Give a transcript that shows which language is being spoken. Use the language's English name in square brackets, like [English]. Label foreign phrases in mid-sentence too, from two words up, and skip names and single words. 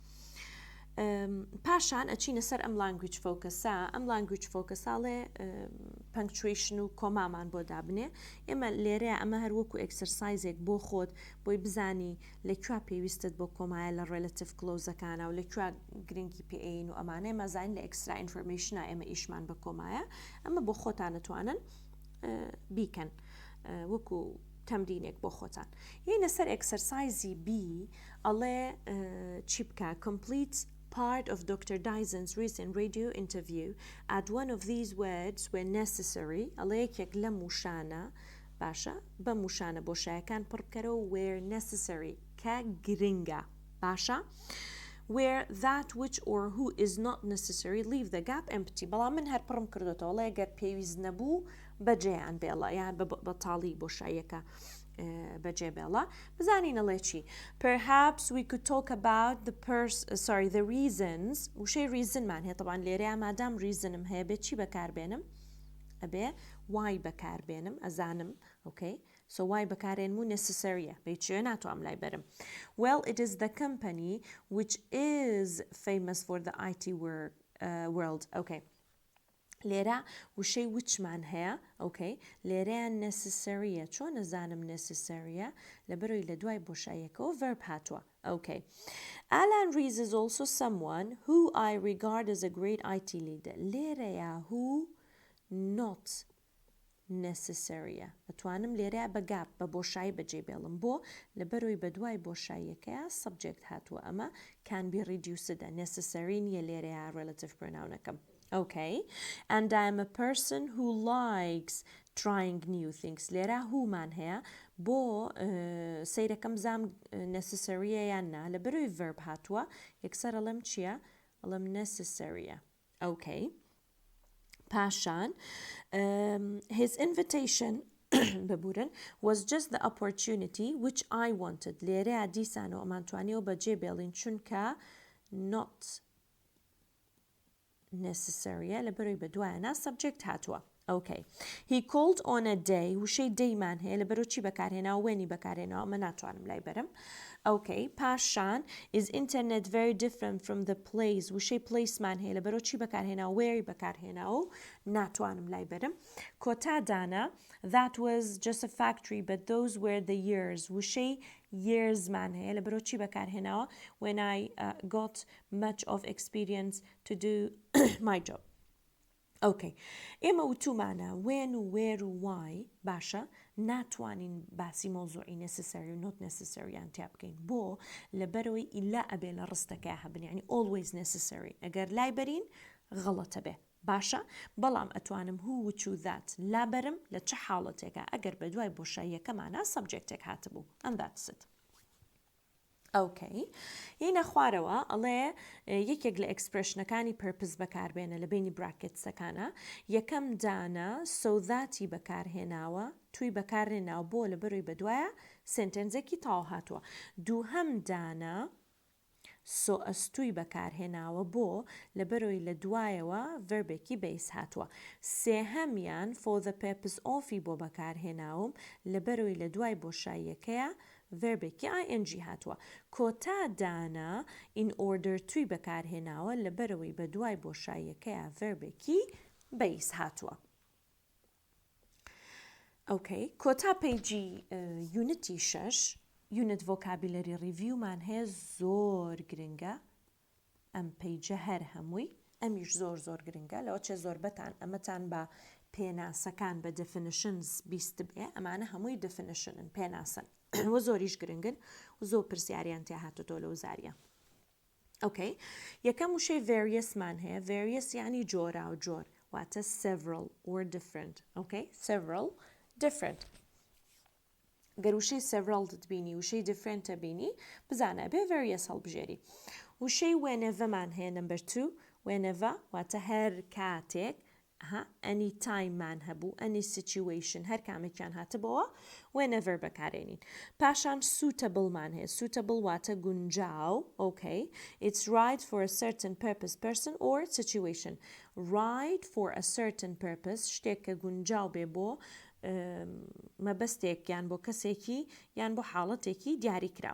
[Central Kurdish] پاشان ئەچینە سەر ئەم [English] language focusە [Central Kurdish] ئەم [English] language focusاڵێ [Central Kurdish] punctuation و کۆمامان بۆ دابنێ ئێمە لێرەیە ئەمە هەروەکو ئەکسەرسایزێک بۆ خۆت بۆی بزانی لەکوێ پێویستت بۆ کۆمایە لە [English] relative close-ەکانە [Central Kurdish] و لەکوێ گرنگی پێین و ئەمانەیە مەزانین لە [English] extra information [Central Kurdish] ئێمە ئیشمان بە کۆمایە ئەمە بۆ خۆتان دەتوانن بیکەن وەکو تەمرینێک بۆ خۆتان یعنی سەر ئەکسەرسایزی B ئەڵێ چی بکە [English] complete part of Dr. Dyson's recent radio interview add one of these words where necessary [Central Kurdish] ئەڵێ یەکێک لە موشانە باشە بە موشانە بۆ شایەکان پڕ بکەرەوە [English] where necessary [Central Kurdish] کە گرنگە باشە [English] where that which or who is not necessary leave the gap empty [Central Kurdish] بەڵام من هەر پڕم کردوتەوە ئەڵێ ئەگەر پێویست نەبوو بەجێیان بێڵە یان بەتاڵی بۆ شایەکە بەجێ بێڵە بزانین ئەڵێ چی [English] perhaps we could talk about the reasons [Central Kurdish] وشەی reasonمان هەیە طبعاً لێرەیە مادام reasonم هەیە بێت چی بەکاربێنم ئەبێ why بەکاربێنم ئەزانم [English] okay so why [Central Kurdish] بەکارێنمو necessary بەیچێ ناتوانم لای بەرم. [English] Well, it is the company which is famous for the IT world. [Central Kurdish] Okay. لێرە وشەی وچمان هەیە ئۆکەی لێرەیان نەسسەریە چۆن نەزانم نەسسەریە لەبەرەوەی لە دوای بۆشاییەکەەوە verb هاتووە ئۆکەی [English] Alan Rees is also someone who I regard as a great IT leader لێرەیە who not necessarily [Central Kurdish] ئەتوانم لێرەیە بە گاپ بە بۆشایی بەجێ بێڵم بۆ لەبەرەوەی بە دوای بۆشاییەکەیە subject هاتووە ئەمە [English] can be reduced necessary [Central Kurdish] نیە لێرەیە [English] relative pronounەکەم Okay, and I'm a person who likes trying new things. [Central Kurdish] لێرە هومان هەیە بۆ سەیرەکەم زام necessary یان نا لەبەرەوەی verb هاتووە یەکسەر ئەڵێم چییە؟ [English] ئەڵێم necessary. Okay. پاشان his invitation ببورن was just the opportunity which I wanted. [Central Kurdish] لێرەیە دیسانەوە ئەمان توانیەوە بەجێ بێڵین چونکە not necessary لەبەرەوەی بەدوایانە subject هاتووە. Okay. [English] He called on a day [Central Kurdish] وشەی دەیمان هەیە لەبەرەوە چی بەکارهێناوە وێنی بەکارهێناوە ئەمە ناتوانم لای بەرم. Okay. پاشان [English] is internet very different from the place [Central Kurdish] وشەی placeمان هەیە لەبەرەوە چی بەکارهێناوە وێری بەکارهێناوە و ناتوانم لای بەرم. کۆتا دانا [English] that was just a factory but those were the years [Central Kurdish] وشەی years man هەیە لەبەرەوە چی بەکارهێناوە [English] when I got much of experience to do my job. [Central Kurdish] Okay. ئێمە وتومانە when و where و why باشە ناتوانین باسی مۆزوعی necessary و [English] not necessary [Central Kurdish] یان تیا بکەین بۆ لەبەرەوەی ئیلا ئەبێ لە ڕستەکە هەبن یعنی [English] always necessary [Central Kurdish] ئەگەر لای بەرین غەڵەتە بێ باشە بەڵام ئەتوانم هو وچو that لا بەرم لە چه حاڵەتێکە ئەگەر بە دوای بۆشاییەکەمانە subjectێک هاتبوو [English] and that's it. [Central Kurdish] Okay. هینە خوارەوە ئەڵێ یەکێک لە ئەکسپرشنەکانی purpose بەکاربێنە لە بینی براکێتسەکانە یەکەم دانە [English] so that [Central Kurdish] بەکارهێناوە توی بەکارهێناوە بۆ لەبەرەوەی بەدوایە سنتەنزێکی تاو هاتووە دووهەم دانە [English] so as to [Central Kurdish] بەکارهێناوە بۆ لەبەرەوەی لە دوایەوە ڤەربێکی بەیس هاتووە سێهەمیان [English] for the purpose of [Central Kurdish] بۆ بەکارهێناوم لەبەرەوەی لە دوای بۆشاییەکەیە ڤەربێکی ing هاتووە کۆتا دانا [English] in order to [Central Kurdish] بەکارهێناوە لەبەرەوەی بە دوای بۆشاییەکەیە ڤەربێکی بەیس هاتووە. Okay. کۆتا پەیجی یونیتی 6 [English] Unit vocabulary review [Central Kurdish] مان هەیە زۆر گرنگە ئەم پەیجە هەر هەمووی ئەمیش زۆر گرنگە لەوە چێ زۆر بەتان ئەمەتان بە پێناسەکان بە definitions بیست بێ ئەمانە هەمووی definitionن پێناسن وە زۆریش گرنگن و زۆر پرسیاریان تیا هاتوتۆ لە وزاریە. Okay. یەکەم وشەی various مان هەیە various یعنی جۆرا و جۆر واتە [English] several or different. [Central Kurdish] Okay. [English] several different [Central Kurdish] گەر وشەی several دەبینی وشەی different بینی بزانە بێ various هەڵبژێری وشەی whenever مان هەیە [English] number 2 whenever [Central Kurdish] واتە هەر کاتێک [English] any time [Central Kurdish] مان هەبوو [English] any situation [Central Kurdish] هەر کامێکیان هاتبەوە whenever بەکارێنین پاشان suitable مان هەیە suitable واتە گونجاو [English] okay it's right for a certain purpose person or situation right for a certain purpose [Central Kurdish] شتێک کە گونجاو بێ بۆ مەبەستێک یان بۆ کەسێکی یان بۆ حاڵەتێکی دیاری کراو.